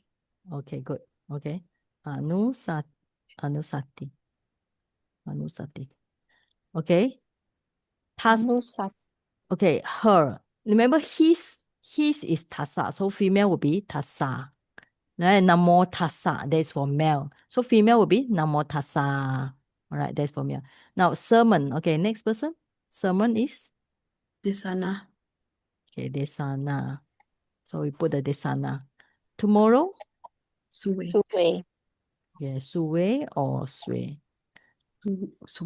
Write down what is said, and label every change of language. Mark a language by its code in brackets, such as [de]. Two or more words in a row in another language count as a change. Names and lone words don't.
[en] Okay, good. Okay. Anusati. Okay. Anusat. Okay, her. Remember his is tasa. So female will be tasa. Right? [pi] Namo tasa. [en] That's for male. So female will be [pi] namo tasa. [en] All right, that's for male. Now sermon. Okay, next person. Sermon is Desana. okay, desana. So we put the desana. Tomorrow, Suwe. Suwe. yeah, suwe or sue. Suwe.